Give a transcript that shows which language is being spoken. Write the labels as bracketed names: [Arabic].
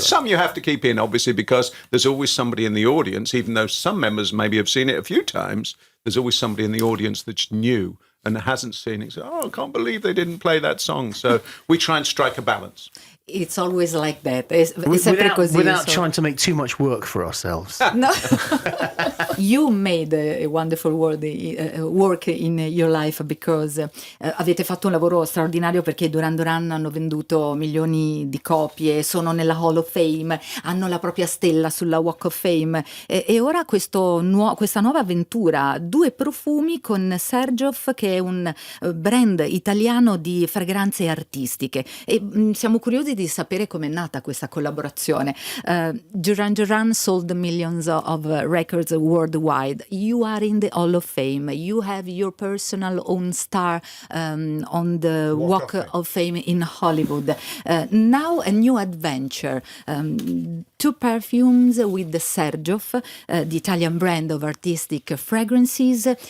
[English] some you have to keep in, obviously, because there's always somebody in the audience, even though some members maybe have seen it a few times, there's always somebody in the audience that's new and hasn't seen it. So, I can't believe they didn't play that song. So we try and strike a balance. It's always like that. [Italian] È sempre così. [English] Without trying to make too much work for ourselves. No. You made a wonderful work in your life because [Italian] avete fatto un lavoro straordinario, perché i Duran Duran hanno venduto milioni di copie, sono nella Hall of Fame, hanno la propria stella sulla Walk of Fame e ora questa nuova avventura, 2 profumi con Xerjoff, che è un brand italiano di fragranze artistiche, e siamo curiosi di sapere com'è nata questa collaborazione. [English] Duran Duran sold millions of records worldwide. You are in the Hall of Fame. You have your personal own star on the Walk of Fame in Hollywood. Now a new adventure. 2 perfumes with the Xerjoff, the Italian brand of artistic fragrances.